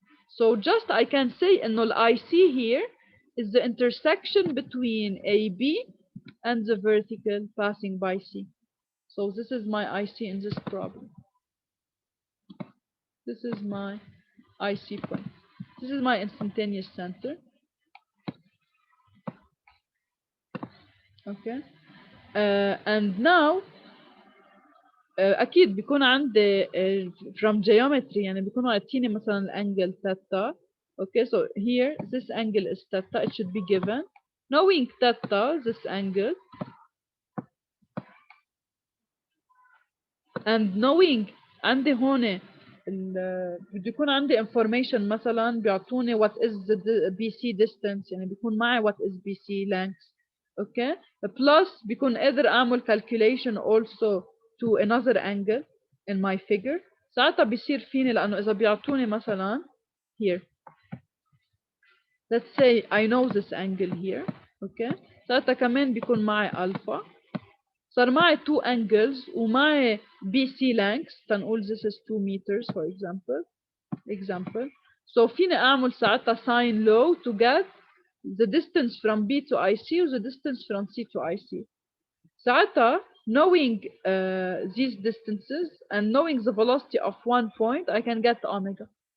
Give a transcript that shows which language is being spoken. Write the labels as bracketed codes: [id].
[en] So just I can say [ar] إنه [en] ال IC here is the intersection between AB and the vertical passing by C. So this is my IC in this problem. This is my IC point. This is my instantaneous center. Okay. And now [ar] أكيد بيكون عندي [en] from geometry [ar] يعني بيكونوا عاطيني مثلا الانجل theta. [en] Okay, so here this angle is theta. It should be given. Knowing theta, this angle, and knowing [ar] عندي هون بده يكون عندي [en] information [ar] مثلا بيعطوني [en] what is the BC distance [ar] يعني بيكون معي [en] what is BC length. Okay, plus [ar] بيكون قادر أعمل [en] calculation also to another angle in my figure. [ar] ساعتها بيصير فيني لأنه إذا بيعطوني مثلا [en] here, let's say I know this angle here. [ar] Okay, ساعتها كمان بيكون معي alpha. صار معي two angles ومعي BC length. تنقول [en] this is 2 meters for example. So [ar] فيني أعمل ساعتها [en] sine law to get the distance from B to IC or the distance from C to IC. [ar] ساعتها [en] knowing these distances and knowing the velocity of one point, I can get omega.